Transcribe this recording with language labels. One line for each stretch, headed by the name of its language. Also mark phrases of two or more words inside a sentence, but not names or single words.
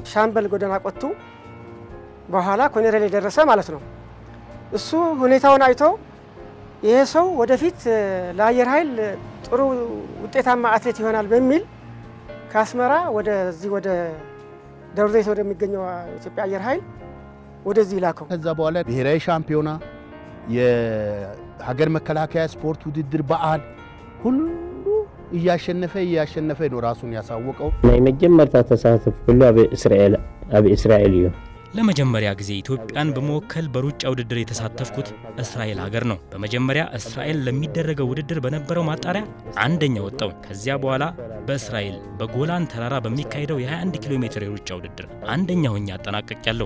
Amharic: ሻምበል ጎደና ቆቱ በኋላ ኮሎኔል ደረሰ ማለት ነው። እሱ ሁኔታውን አይቶ ይሄ ሰው ወደፊት ለአየር ኃይል ጥሩ ውጤታማ አትሌት ይሆናል በሚል ከአስመራ ወደዚህ ወደ ደብረ ዘይት ወደሚገኘው ኢትዮጵያ አየር ኃይል ወደዚህ ላከው። ከዛ በኋላ ብሔራዊ ሻምፒዮና የሀገር መከላከያ ስፖርት ውድድር በዓል ሁሉ እያሸነፈ ነው ራሱን ያሳወቀው።
Tigrinya: ናይ መጀመርታ ተሳተፍ ሁሉ አብ እስራኤል እዩ።
Amharic: ለመጀመሪያ ጊዜ ኢትዮጵያን በመወከል በሩጫ ውድድር የተሳተፍኩት እስራኤል ሀገር ነው። በመጀመሪያ እስራኤል ለሚደረገው ውድድር በነበረው ማጣሪያ አንደኛ ወጣው። ከዚያ በኋላ በእስራኤል በጎላን ተራራ በሚካሄደው የ21 ኪሎ ሜትር የሩጫ ውድድር አንደኛ ሆኜ አጠናቅቄያለሁ።